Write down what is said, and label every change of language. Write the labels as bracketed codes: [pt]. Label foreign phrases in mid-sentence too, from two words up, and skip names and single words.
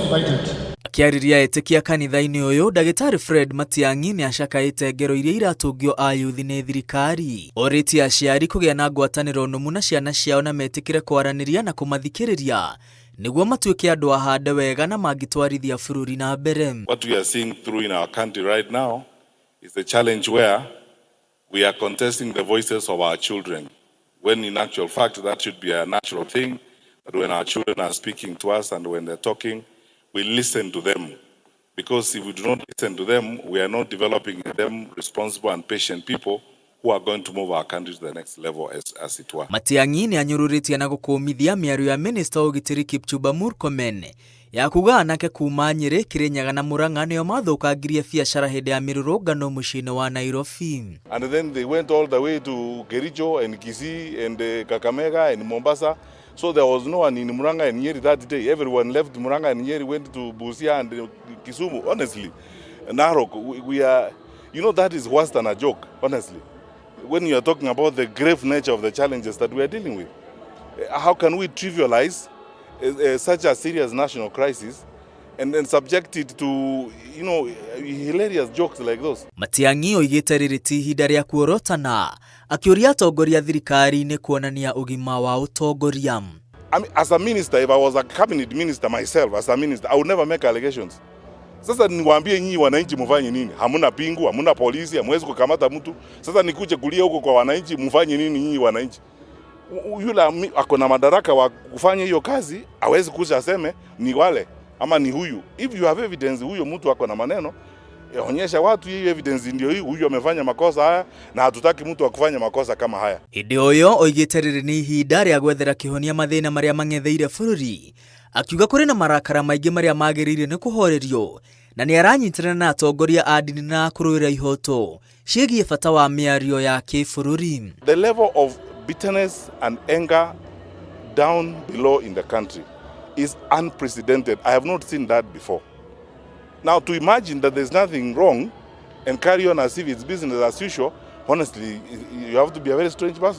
[ki] Akĩarĩria etĩkia kanitha-inĩ ũyũ, Ndagĩtarĩ Fred Matiang'i nĩ acakaĩte ngero iria iratũngio ayuthi nĩ thirikari. Orĩtie aciari kũgĩa na ngwatanĩro nũmu na ciana ciao na metĩkĩre kwaranĩria na kũmathikĩrĩria nĩguo matuĩke andũ ahande wega na mangĩtwarithia bũrũri na mbere. [en] What we are seeing through in our country right now is a challenge where we are contesting the voices of our children, when in actual fact that should be a natural thing. But when our children are speaking to us and when they're talking, we listen to them. Because if we do not listen to them, we are not developing them responsible and patient people who are going to move our country to the next level as it were. [ki] Matiang'i nĩ anyũrũrĩtie na gũkũmithia mĩario ya Minister wa ũgitĩri Murkomen ya kuga anake kuma Nyeri, Kirinyaga na Murang'a nĩo mathũkangirie biacara hĩndĩ ya mĩrũrũngano mũciĩ-inĩ wa Nairobi. [en] And then they went all the way to Kericho and Kisii and Kakamega and Mombasa. So there was no one in Murang'a and Nyeri that day. Everyone left Murang'a and Nyeri, went to Busia and Kisumu. Honestly, Narok, we are, that is worse than a joke, honestly. When you are talking about the grave nature of the challenges that we are dealing with, how can we trivialize such a serious national crisis and then subject it to, hilarious jokes like those? [ki] Matiang'i oigĩte rĩrĩ ti ihinda rĩa kuorotana, akĩũria atongoria thirikari-inĩ kuonania ũgima wa ũtongoria. [en] I mean, as a minister, if I was a cabinet minister myself, as a minister, I would never make allegations. [sw] Sasa niwaambie nyinyi wananchi mfanye nini? Hamuna pingu, hamuna polisi, hamwezi kukamata mtu. Sasa nikuje kulia huko kwa wananchi, mfanye nini nyinyi wananchi? Yule ako na madaraka wa kufanya hiyo kazi, hawezi kuja aseme ni wale ama ni huyu. [en] If you have evidence [sw] huyo mtu ako na maneno, onyesha watu hiyo evidence ndio hiyo, huyu amefanya makosa haya na hatutaki mtu akufanya makosa kama haya. [ki] Hĩndĩ ũyũ oigĩte rĩrĩ nĩ ihinda rĩa gwethera kĩhonia mathĩna marĩa mang'etheire bũrũri, akiuga kũrĩ na marakara maingĩ marĩa magĩrĩire nĩ kũhorerio na nĩ aranyitanĩra na atongoria a ndini na kũrũĩra ihoto ciĩgiĩ bata wa mĩario ya kĩbũrũri. [en] The level of bitterness and anger down below in the country is unprecedented. I have not seen that before. Now, to imagine that there's nothing wrong and carry on as if it's business as usual, honestly, you have to be a very strange person.